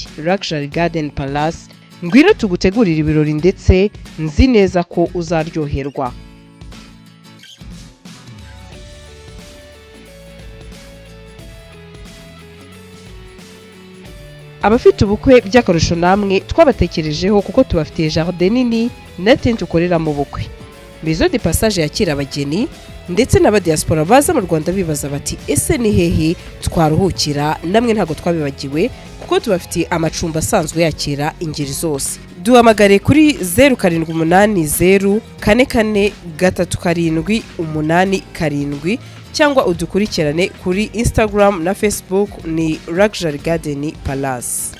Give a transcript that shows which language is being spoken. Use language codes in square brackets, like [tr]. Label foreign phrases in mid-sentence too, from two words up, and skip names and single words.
[rw] Luxury Garden Palace, ngwino tugutegurira ibirori ndetse nzi neza ko uzaryoherwa. Abafite ubukwe by'akarusho namwe twabatekerejeho kuko tubafitiye jardin nini na tent ukorera mu bukwe. Maison de Passage yakira abageni, ndetse n'abadiaspora baza mu Rwanda bibaza bati ese ni hehe twaruhukira, namwe ntabwo twabibagiwe kuko tubafitiye amacumbi asanzwe yakira ingeri zose. Duhamagare kuri 0780443787 cyangwa udukurikirane kuri Instagram na Facebook ni Luxury Garden Palace.